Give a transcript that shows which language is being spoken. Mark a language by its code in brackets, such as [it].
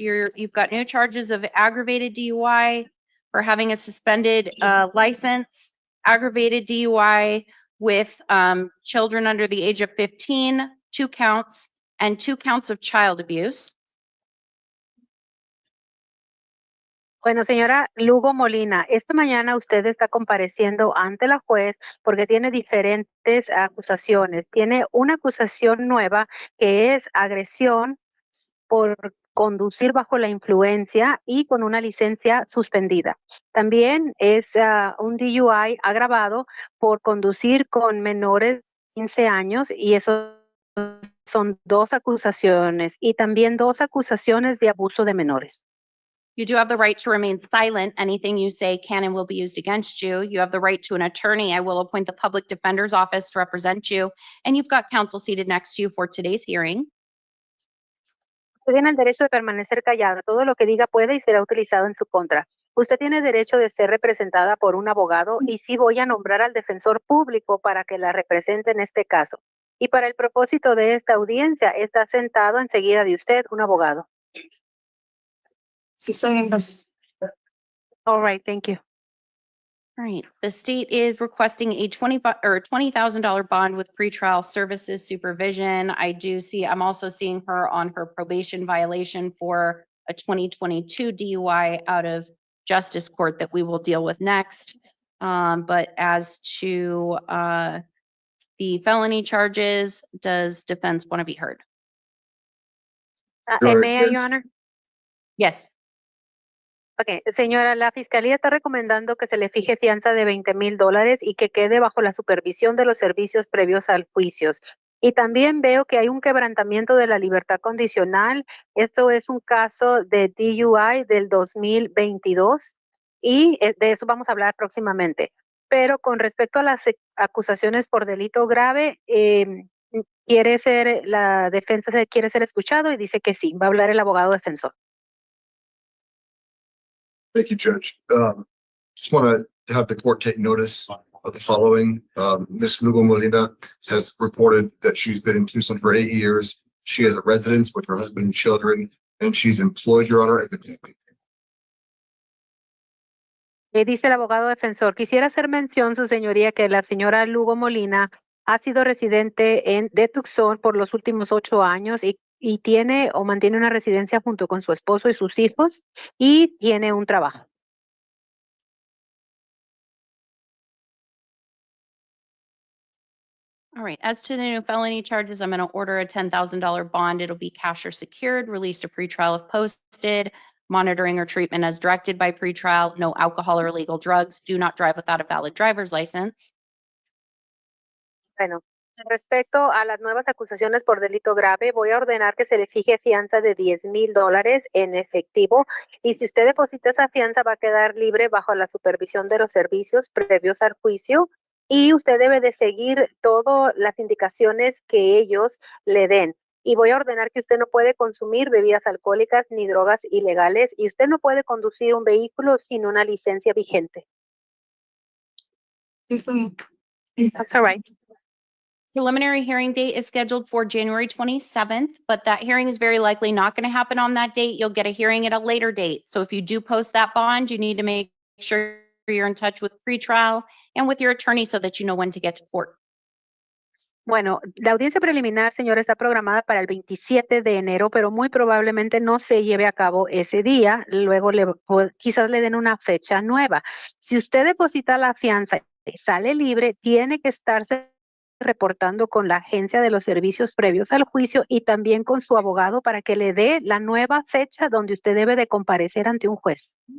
[en] You've got new charges of aggravated DUI for having a suspended license, aggravated DUI with children under the age of 15, 2 counts, and 2 counts of child abuse. [es] Bueno, señora Lugo Molina, esta mañana usted está compareciendo ante la juez porque tiene diferentes acusaciones. Tiene una acusación nueva que es agresión por conducir bajo la influencia y con una licencia suspendida. También es un DUI agravado por conducir con menores de 15 años y eso son 2 acusaciones y también 2 acusaciones de abuso de menores. [en] You do have the right to remain silent. Anything you say can and will be used against you. You have the right to an attorney. I will appoint the public defender's office to represent you. And you've got counsel seated next to you for today's hearing. [es] Usted tiene el derecho de permanecer callada. Todo lo que diga puede y será utilizado en su contra. Usted tiene derecho de ser representada por un abogado y sí voy a nombrar al defensor público para que la represente en este caso. Y para el propósito de esta audiencia está sentado enseguida de usted un abogado. Sí, está bien, gracias. [en] All right, thank you. All right. The state is requesting a $20,000 bond with pretrial services supervision. I'm also seeing her on her probation violation for a 2022 DUI out of justice court that we will deal with next. But as to the felony charges, does defense want to be heard? Sure, May I, Your yes. Honor? Yes. [es] Ok, señora, la Fiscalía está recomendando que se le fije fianza de $20,000 y que quede bajo la supervisión de los servicios previos al juicio. Y también veo que hay un quebrantamiento de la libertad condicional. Esto es un caso de DUI del 2022 y de eso vamos a hablar próximamente. Pero con respecto a las acusaciones por delito grave, la defensa quiere ser escuchado y dice que sí, va a hablar el abogado defensor. [en] Thank you, Judge. Just want to have the court take notice of the following. Ms. Lugo Molina has reported that she's been in Tucson for 8 years. She has a residence with her husband and children, and she's employed, Your Honor. [es] Dice el abogado defensor, quisiera hacer mención, su señoría, que la señora Lugo Molina ha sido residente de Tucson por los últimos 8 años y tiene o mantiene una residencia junto con su esposo y sus hijos y tiene un trabajo. [en] All right. As to the new felony charges, I'm going to order a $10,000 bond. It'll be cash or secured, released to pretrial if posted, monitoring or treatment as directed by pretrial, no alcohol or illegal drugs, do not drive without a valid driver's license. [es] Bueno, respecto a las nuevas acusaciones por delito grave, voy a ordenar que se le fije fianza de $10,000 en efectivo y si usted deposita esa fianza va a quedar libre bajo la supervisión de los servicios previos al juicio y usted debe de seguir todas las indicaciones que ellos le den. Y voy a ordenar que usted no puede consumir bebidas alcohólicas ni drogas ilegales y usted no puede conducir un vehículo sin una licencia vigente. [en] That's all right. Preliminary hearing date is scheduled for January 27th, but that hearing is very likely not going to happen on that date. You'll get a hearing at a later date. So if you do post that bond, you need to make sure you're in touch with pretrial and with your attorney so that you know when to get to court. [es] Bueno, la audiencia preliminar, señor, está programada para el 27 de enero, pero muy probablemente no se lleve a cabo ese día. Luego quizás le den una fecha nueva. Si usted deposita la fianza y sale libre, tiene que estarse reportando con la agencia de los servicios previos al juicio y también con su abogado para que le dé la nueva fecha donde usted debe de comparecer ante un juez.